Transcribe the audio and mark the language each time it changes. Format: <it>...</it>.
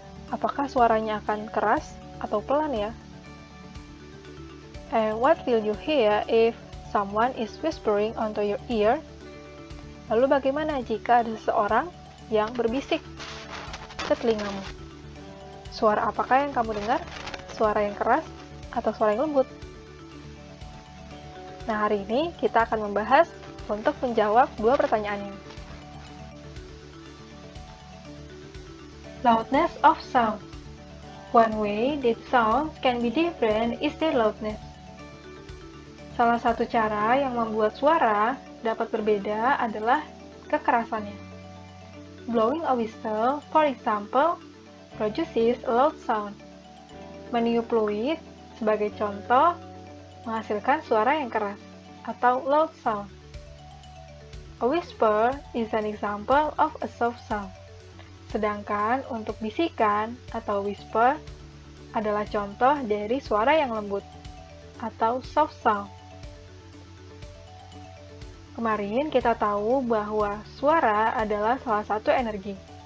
<id>Apakah suaranya akan keras atau pelan ya?</id> <en>And what will you hear if someone is whispering onto your ear?</en> <id>Lalu bagaimana jika ada seseorang yang berbisik ke telingamu? Suara apakah yang kamu dengar? Suara yang keras atau suara yang lembut? Nah, hari ini kita akan membahas untuk menjawab 2 pertanyaan ini.</id> <en>Loudness of sound. One way that sounds can be different is their loudness.</en> <id>Salah satu cara yang membuat suara dapat berbeda adalah kekerasannya.</id> <en>Blowing a whistle, for example, produces a loud sound.</en> <id>Meniup fluid, sebagai contoh, menghasilkan suara yang keras atau</id> <en>loud sound. A whisper is an example of a soft sound.</en> <id>Sedangkan untuk bisikan atau whisper adalah contoh dari suara yang lembut atau</id> <en>soft sound.</en> <id>Kemarin kita tahu bahwa suara adalah salah satu energi.</id>